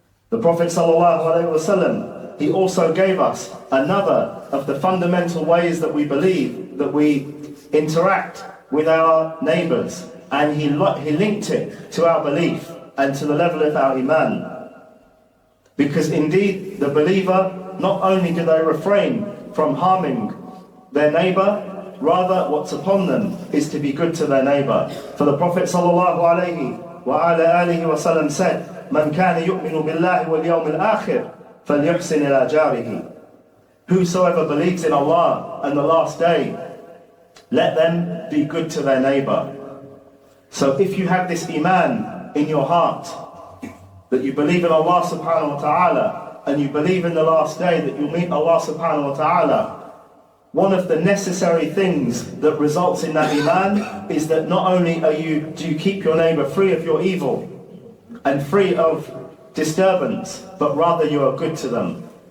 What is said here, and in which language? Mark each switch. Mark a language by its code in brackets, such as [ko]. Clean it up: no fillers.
[en] The Prophet ﷺ, he also gave us another of the fundamental ways that we believe, that we interact with our neighbours, and he linked it to our belief and to the level of our iman. Because indeed, the believer, not only do they refrain from harming their neighbour, rather what's upon them is to be good to their neighbour. For the Prophet ﷺ said, [ar] من كان يؤمن بالله واليوم الآخر فليحسن إلى جاره. [en] Whosoever believes in Allah and the last day, let them be good to their neighbour. So if you have this iman in your heart, that you believe in Allah subhanahu wa ta'ala, and you believe in the last day that you'll meet Allah subhanahu wa ta'ala, one of the necessary things that results in that iman is that not only do you keep your neighbour free of your evil and free of disturbance, but rather you are good to them.